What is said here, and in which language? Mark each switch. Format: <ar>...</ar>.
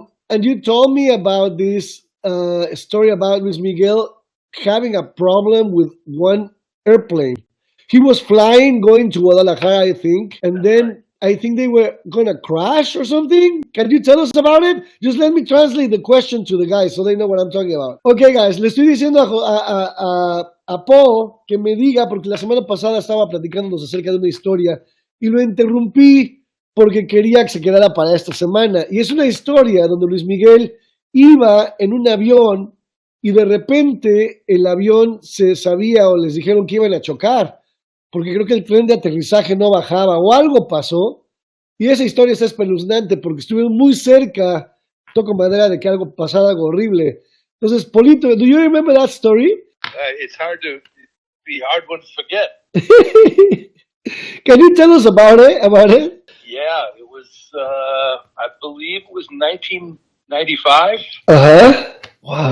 <en>And you told me about this story about Luis Miguel having a problem with one airplane. He was flying, going to Guadalajara, I think, and then I think they were going to crash or something. Can you tell us about it? Just let me translate the question to the guys so they know what I'm talking about. Okay, guys,</en> <es>le estoy diciendo a Paul que me diga, porque la semana pasada estaba platicándonos acerca de una historia y lo interrumpí porque quería que se quedara para esta semana. Y es una historia donde Luis Miguel iba en un avión y de repente el avión se sabía o les dijeron que iban a chocar, porque creo que el tren de aterrizaje no bajaba o algo pasó, y esa historia está espeluznante porque estuvieron muy cerca, toco madera, de que algo pasara, algo horrible. Entonces,</es> <en>Polito, do you remember that story? It's hard one to forget. Can you tell us about it? Yeah, it was, I believe it was 1995. Uh-huh. Wow.</en>